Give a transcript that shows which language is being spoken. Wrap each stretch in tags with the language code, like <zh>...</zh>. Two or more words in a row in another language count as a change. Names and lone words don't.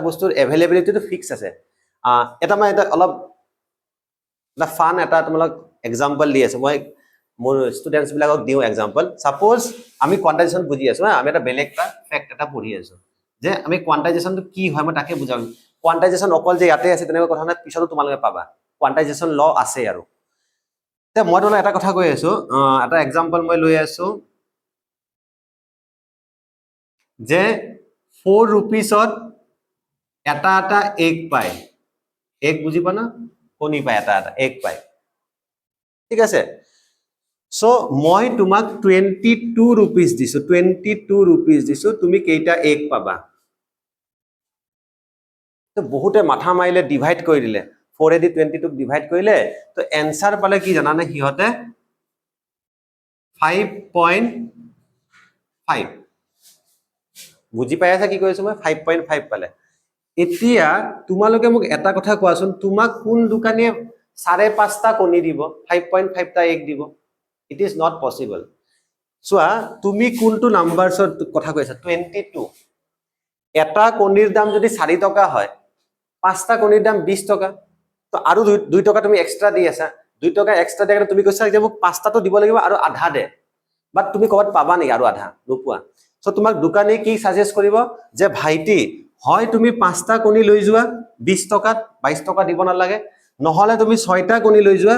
<as>বস্তুৰ এভেইলেবিলিটিটো ফিক্স আছে এটা মই এটা অলপ না ফান এটা তোমাক এক্সাম্পল দি আছো মই মোৰ ষ্টুডেন্টস বিলাকক দিও</as> <en>example suppose</en> <as>আমি কোৱান্টাইজেশ্যন বুজি আছো আমি এটা বেলেগ এটা ফ্যাক্ট এটা পঢ়ি আছো যে আমি কোৱান্টাইজেশ্যনটো কি হয় মই তাকে বুজাম কোৱান্টাইজেশ্যন অকল যে ইয়াতে আছে তেনেকুৱা কথা নাই পিছতো তোমালোকে পাবা</as> <en>quantization law</en> <as>আছে আৰু তে মই তোমাক এটা কথা কৈ আছো এটা এক্সাম্পল মই লৈ আছো যে 4 रुपीसত এটা এটা এগ পায় এগ বুজি পা না কণী পায় এটা এটা এগ পায় ঠিক আছে সো মই তোমাক 22 रुपीस দিছো 22 रुपीस দিছো তুমি কেইটা এগ পাবা তো বহুতে মাথা মাৰিলে ডিভাইড কৰি দিলে 4 এ দি 22 ডিভাইড কৰিলে তো এনসাৰ পালে কি জানানে হিহতে 5.5 বুজি পাই আছা কি কৈছো মই 5.5 পালে এতিয়া তোমালোকে মোক এটা কথা কোৱাচোন তোমাক কোন দোকানীয়ে 5.5টা কণী দিব 5.5টা এগ দিব</as> <en>it is not possible so</en> <as>তুমি কোনটো নাম্বাৰছৰ কথা কৈছা 22 এটা কণীৰ দাম যদি 4 টকা হয় 5টা কণীৰ দাম 20 টকা তো আৰু 2 টকা তুমি এক্সট্ৰা দি আছা 2 টকা এক্সট্ৰা দিলে তুমি কৈছা যে মোক 5টাটো দিব লাগিব আৰু আধা দে বাট তুমি ক'ত পাবা নেকি আৰু আধা নোপোৱা সো তোমাক দোকানী কি সাজেষ্ট কৰিব যে ভাইটি হয় তুমি 5টা কণী লৈ যোৱা 20 টকাত 22 টকা দিব না লাগে নহলে তুমি 6টা কণী লৈ যোৱা</as>